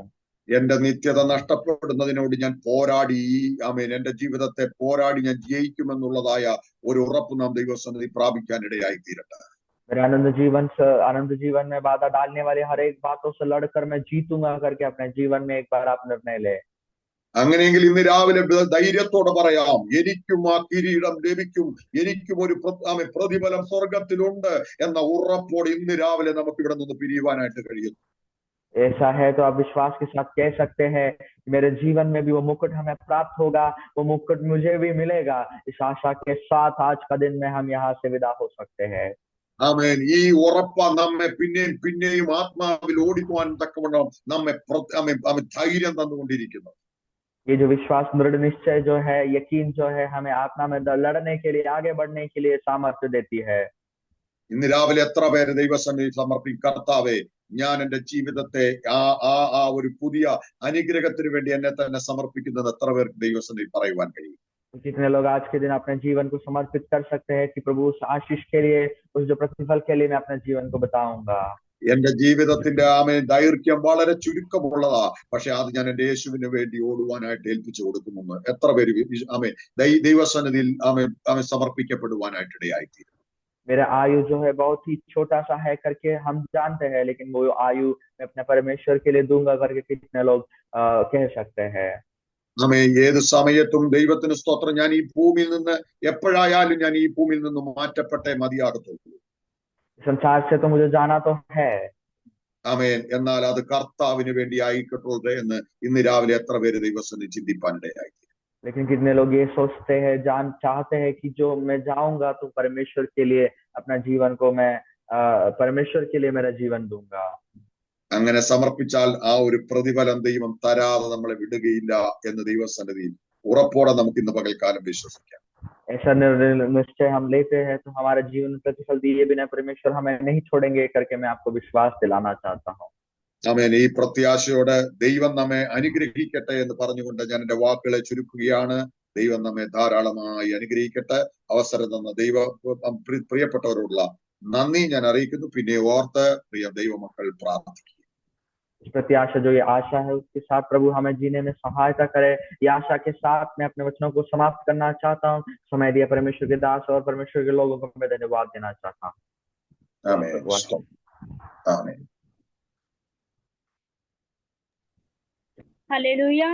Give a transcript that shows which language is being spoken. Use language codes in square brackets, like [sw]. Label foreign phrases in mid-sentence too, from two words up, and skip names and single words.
[ml] എന്റെ നിത്യത നഷ്ടപ്പെടുന്നതിനോട് ഞാൻ പോരാടി, ആമേൻ, എന്റെ ജീവിതത്തെ പോരാടി ഞാൻ ജയിക്കുമെന്നുള്ളതായ ഒരു ഉറപ്പ് നാം ദൈവസന്നിധി പ്രാപിക്കാനിടയായി തീരട്ടെ. [hi] मेरे आनंद जीवन में बाधा डालने वाली हर एक बातों से लड़कर मैं जीतूंगा करके अपने जीवन में एक बार आप निर्णय ले। [ml] അങ്ങനെയെങ്കിൽ ഇന്ന് രാവിലെ ധൈര്യത്തോടെ പറയാം, എനിക്കും ആ കിരീടം ലഭിക്കും, എനിക്കും ഒരു പ്രതിഫലം സ്വർഗത്തിലുണ്ട് എന്ന ഉറപ്പോടെ ഇന്ന് രാവിലെ നമുക്ക് ഇവിടെ നിന്ന് പിരിയുവാനായിട്ട് കഴിയുന്നു. [hi] ऐसा है तो आप विश्वास के साथ कह सकते हैं कि मेरे जीवन में भी वो मुकुट हमें प्राप्त होगा, वो मुकुट मुझे भी मिलेगा। इस आशा के साथ आज का दिन में हम यहाँ से विदा हो सकते हैं। [ml] ആമേൻ. ഈ ഉറപ്പ നമ്മെ പിന്നെയും പിന്നെയും ആത്മാവിൽ ഓടിക്കുവാൻ തക്കവണ്ണം നമ്മെ ധൈര്യം തന്നുകൊണ്ടിരിക്കുന്നു. [hi] ये जो विश्वास, दृढ़ निश्चय जो है, यकीन जो है, हमें आत्मा में लड़ने के लिए, आगे बढ़ने के लिए सामर्थ्य देती है। [ml] ഇന്ന് രാവിലെ എത്ര പേര് ദൈവസന്നിധി സമർപ്പിക്കും, കർത്താവേ, ഞാൻ എന്റെ ജീവിതത്തെ ആ ഒരു പുതിയ അനുഗ്രഹത്തിന് വേണ്ടി എന്നെ തന്നെ സമർപ്പിക്കുന്നത് എത്ര പേർക്ക് ദൈവസന്നിധി പറയുവാൻ കഴിയും? [hi] कितने लोग आज के दिन अपने जीवन को समर्पित कर सकते हैं कि प्रभु उस आशीष के लिए, उस जो प्रतिफल के लिए मैं अपने जीवन को बताऊंगा। [ml] എന്റെ ജീവിതത്തിന്റെ ദൈർഘ്യം വളരെ ചുരുക്കമുള്ളതാ, പക്ഷെ അത് ഞാൻ എന്റെ യേശുവിന് വേണ്ടി ഓടുവാനായിട്ട് ഏൽപ്പിച്ചു കൊടുക്കുമെന്ന് എത്ര പേര് ദൈവസന്നിധിയിൽ സമർപ്പിക്കപ്പെടുവാനായിട്ട് ഇടയായിത്തീരും? [hi] मेरा आयु जो है बहुत ही छोटा सा है करके हम जानते हैं, लेकिन वो आयु मैं अपने परमेश्वर के लिए दूंगा करके कितने लोग कह सकते हैं? [ml] ഏത് സമയത്തും ദൈവത്തിന് സ്തോത്രം, ഞാൻ ഈ ഭൂമിയിൽ നിന്ന് എപ്പോഴായാലും ഞാൻ ഈ ഭൂമിയിൽ നിന്ന് മാറ്റപ്പെട്ടേ മതിയാകത്തുള്ളൂ. [hi] संसार से तो मुझे जाना तो है, [ml] ആമേൻ. എന്നാൽ അത് കർത്താവിന് വേണ്ടി ആയിക്കോട്ടെ എന്ന് ഇന്ന് രാവിലെ എത്ര പേര് ദൈവസന്നിധി ചിന്തിപ്പാനിടയായി? [hi] लेकिन कितने लोग ये सोचते हैं, चाहते हैं कि जो मैं जाऊंगा तो परमेश्वर के लिए अपना जीवन को मैं परमेश्वर के लिए मेरा जीवन दूंगा। [ml] അങ്ങനെ സമർപ്പിച്ചാൽ ആ ഒരു പ്രതിഫലം ദൈവം തരാതെ നമ്മളെ വിടുകയില്ല എന്ന് ദൈവസന്നിധിയിൽ ഉറപ്പോടെ നമുക്ക് ഇന്ന് പകൽക്കാലം വിശ്വസിക്കാം. [hi] ऐसा निश्चय हम लेते हैं तो हमारे जीवन में प्रतिफल दिए बिना परमेश्वर हमें नहीं छोड़ेंगे करके मैं आपको विश्वास दिलाना चाहता हूँ। [ml] ആമേൻ. ഈ പ്രത്യാശയോടെ ദൈവം നമ്മെ അനുഗ്രഹിക്കട്ടെ എന്ന് പറഞ്ഞുകൊണ്ട് ഞാൻ എന്റെ വാക്കുകളെ ചുരുക്കുകയാണ്. ദൈവം നമ്മെ ധാരാളമായി അനുഗ്രഹിക്കട്ടെ. അവസരം തന്ന പ്രിയപ്പെട്ടവരോടുള്ള നന്ദി ഞാൻ അറിയിക്കുന്നു. പിന്നെ ഓർത്ത് പ്രിയ ദൈവമക്കൾ പ്രാർത്ഥിക്കും. [hi] इस प्रत्याशा, जो ये आशा है, उसके साथ प्रभु हमें जीने में सहायता करे। ये आशा के साथ मैं अपने वचनों को समाप्त करना चाहता हूँ। समय दिया परमेश्वर के दास और परमेश्वर के लोगों को मैं धन्यवाद देना चाहता हूँ। हालेलुया।